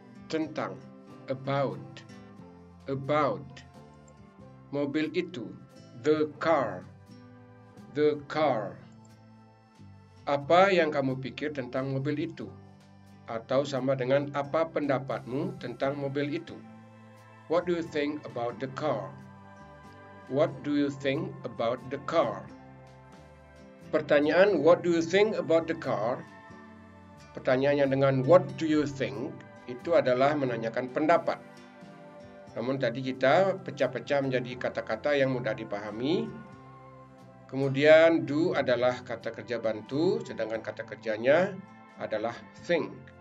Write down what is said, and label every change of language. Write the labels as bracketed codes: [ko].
[en] Tentang, about, about. Mobil itu, The car. The car. [id] Apa yang kamu pikir tentang mobil itu? Atau sama dengan apa pendapatmu tentang mobil itu? [en] What do you think about the car? What do you think about the car? Pertanyaan what do you think about the car? [id] Pertanyaannya dengan [en] what do you think [id] itu adalah menanyakan pendapat. Namun tadi kita pecah-pecah menjadi kata-kata yang mudah dipahami. Kemudian do adalah kata kerja bantu, sedangkan kata kerjanya adalah think.